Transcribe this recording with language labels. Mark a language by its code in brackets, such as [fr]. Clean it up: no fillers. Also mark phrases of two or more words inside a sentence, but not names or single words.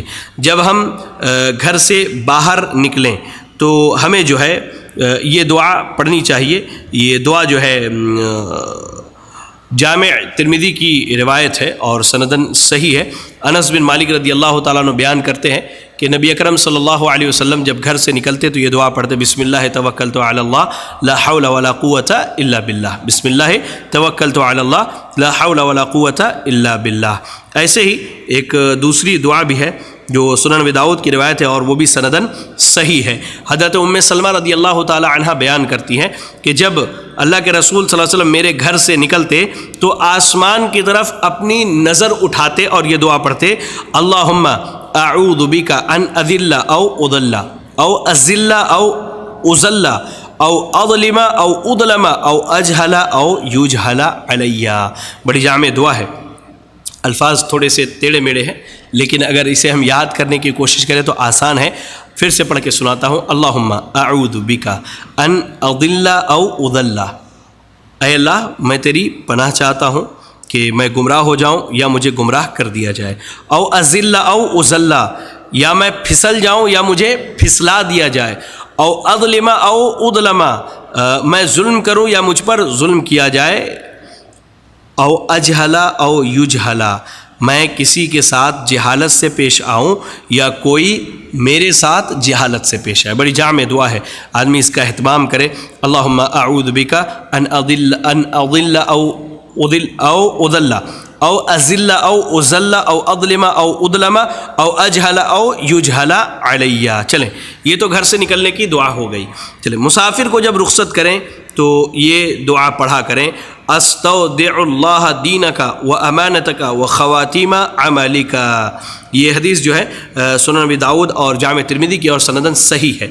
[ur] جب ہم گھر سے باہر نکلیں تو ہمیں جو ہے یہ دعا پڑھنی چاہیے۔ یہ دعا جو ہے جامع ترمذی کی روایت ہے اور سندن صحیح ہے۔ انس بن مالک [ar] رضی اللہ تعالیٰ عنہ [ur] بیان کرتے ہیں کہ نبی اکرم [ar] صلی اللہ علیہ وسلم [ur] جب گھر سے نکلتے تو یہ دعا پڑھتے، [ar] بسم اللہ توکلت علی اللہ لا حول ولا قوت الا باللہ، بسم اللہ توکلت علی اللہ لا حول ولا قوت الا باللہ۔ [ur] ایسے ہی ایک دوسری دعا بھی ہے جو سنن ابی داؤد کی روایت ہے اور وہ بھی سندن صحیح ہے۔ حضرت ام سلمہ [ar] رضی اللہ تعالی عنہا [ur] بیان کرتی ہیں کہ جب اللہ کے رسول [ar] صلی اللہ علیہ وسلم [ur] میرے گھر سے نکلتے تو آسمان کی طرف اپنی نظر اٹھاتے اور یہ دعا پڑھتے، [ar] اللہم اعوذ بک ان اذل او اضل او ازل او ازل او اظلم او اظلم او اجہل او یجہل علی۔ [ur] بڑی جامع دعا ہے، الفاظ تھوڑے سے ٹیڑھے میڑھے ہیں، لیکن اگر اسے ہم یاد کرنے کی کوشش کریں تو آسان ہے۔ پھر سے پڑھ کے سناتا ہوں، [ar] اللہم اعوذ بک ان اضل او اضل، [ur] اے اللہ میں تیری پناہ چاہتا ہوں کہ میں گمراہ ہو جاؤں یا مجھے گمراہ کر دیا جائے، [ar] او ازل او اضل، [ur] یا میں پھسل جاؤں یا مجھے پھسلا دیا جائے، [ar] او اظلم او اظلم، [ur] میں ظلم کروں یا مجھ پر ظلم کیا جائے، [ar] او اجہلا او یجہلا، [ur] میں کسی کے ساتھ جہالت سے پیش آؤں یا کوئی میرے ساتھ جہالت سے پیش آئے۔ بڑی جامع دعا ہے، آدمی اس کا اہتمام کرے۔ [ar] اللہم اعوذ بک ان اضل او اضل او اضل او ازل او ازل او اظلم او اظلم او اجہل او یجہل علی۔ [ur] چلیں، یہ تو گھر سے نکلنے کی دعا ہو گئی۔ چلیں، مسافر کو جب رخصت کریں تو یہ دعا پڑھا کریں، [ar] استودع اللہ دینک و امانتک و خواتیم عملک۔ [ur] یہ حدیث جو ہے سنن نبی داؤد اور جامع ترمذی کی اور سندن صحیح ہے۔